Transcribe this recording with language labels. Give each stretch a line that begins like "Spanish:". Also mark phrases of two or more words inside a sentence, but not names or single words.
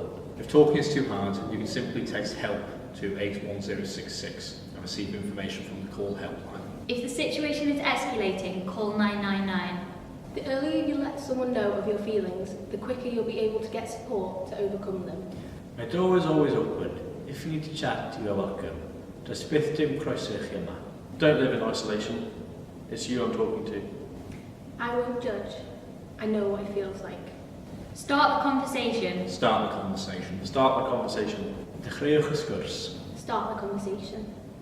English: If talking is too hard, you can simply text HELP to 81066 and receive information from the call helpline. If the situation is escalating, call 999. The earlier you let someone know of your feelings, the quicker you'll be able to get support to overcome them. My door is always open. If you need to chat, you are welcome.
Welsh: Does byth dim croeso I chi yma.
English: Don't live in isolation. It's you I'm talking to. I won't judge. I know what it feels like. Start the conversation. Start the conversation. Start the conversation.
Welsh: Dechreuwch y sgwrs.
English: Start the conversation.